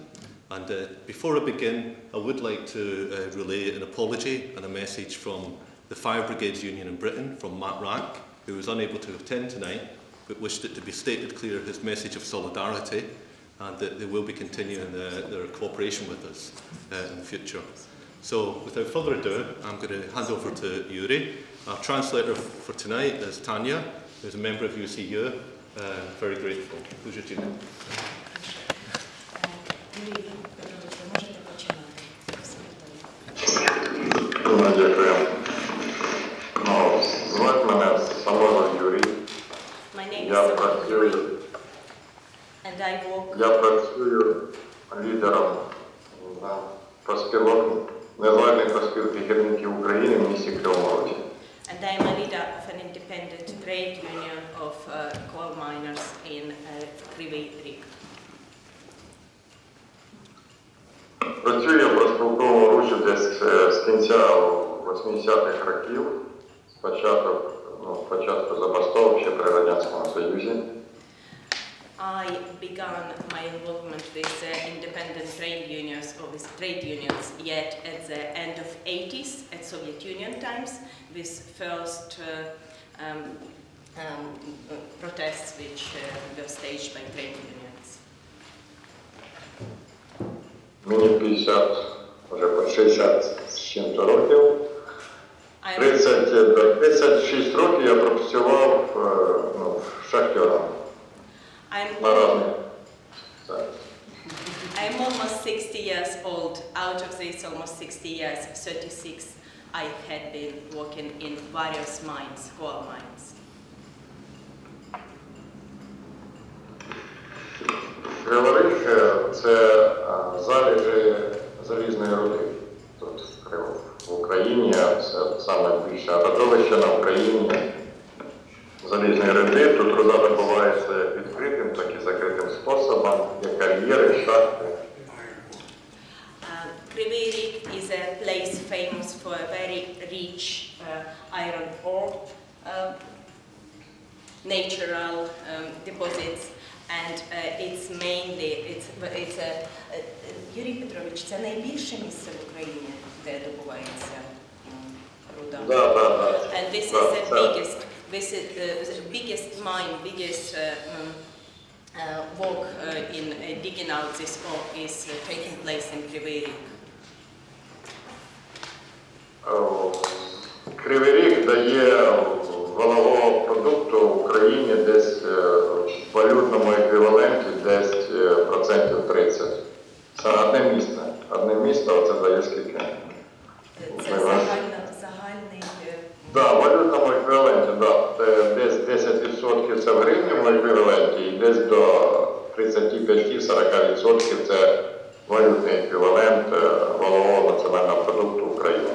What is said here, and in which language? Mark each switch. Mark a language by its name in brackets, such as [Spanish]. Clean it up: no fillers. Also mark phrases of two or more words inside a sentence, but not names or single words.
[English] And before I begin, I would like to relay an apology and a message from the Fire Brigades Union in Britain, from Matt Rack, who was unable to attend tonight, but wished it to be stated clear his message of solidarity, and that they will be continuing their cooperation with us in the future. So without further ado, I'm going to hand over to Yuri. Our translator for tonight is Tanya, who's a member of UCU. Very grateful. [Ukrainian] Дуже дякую. Звати мене Самойлов Юрій. Я працюю. Я працюю лідером профспілок незалежної профспілки гірників України в місті Кривому Розі. [English] And I am a leader of an independent trade union of coal miners in Kryvyi Rih. [Ukrainian] Працюю я в профспілковому русі десь з кінця 80-х років, спочатку забастовок ще при Радянському Союзі. [English] I began my involvement with independent trade unions yet at the end of 80s at Soviet Union times, with first protests which were staged by trade unions. [Ukrainian] Мені 50, вже по 60 з чим-то років. 36 років я працював шахтером. [English] I'm almost 60 years old. Out of this almost 60 years, 36 I had been working in various mines, coal mines. [Ukrainian] Kryvyi Rih – це залежі залізної руди тут в Україні. Це саме більше родовище на Україні залізної руди. Тут руда добувається відкритим, так і закритим способом, як кар'єри, шахти. [English] Kryvyi Rih is a place famous for a very rich iron ore, natural deposits, and it's mainly [Ukrainian] Юрій Петрович, це найбільше місце в Україні, де добувається руда. [English] And this is the biggest mine, biggest work in digging out this ore is taking place in Kryvyi Rih. [Ukrainian] Kryvyi Rih дає валового продукту в Україні десь в валютному еквіваленті десь процентів 30. Це одне місто, це дає скільки? Це загальний... Так, в валютному еквіваленті, так. Десь 10% це в гривневому еквіваленті і десь до 35-40% це валютний еквівалент валового національного продукту України.